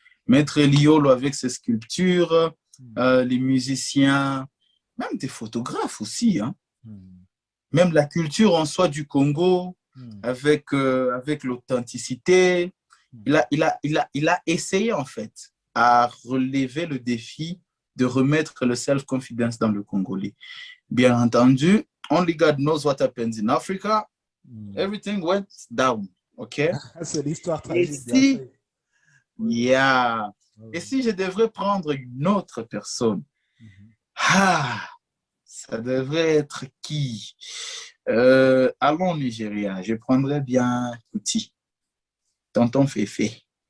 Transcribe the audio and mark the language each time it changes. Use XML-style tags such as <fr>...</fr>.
<fr>Maître Eliolo avec ses sculptures, les musiciens, même des photographes aussi, hein. Même la culture en soi du Congo, avec l'authenticité. Il a essayé, en fait, à relever le défi de remettre le self-confidence dans le Congolais. Bien entendu,</fr> <en>only God knows what happens in Africa. Everything went down, OK?</en> <fr>C'est l'histoire tragique d'Afrique.</fr> <en>Yeah.</en> <fr>Et si je devrais prendre une autre personne, ça devrait être qui? Allons au Nigeria. Je prendrais bien Kuti, tonton Féfé.</fr>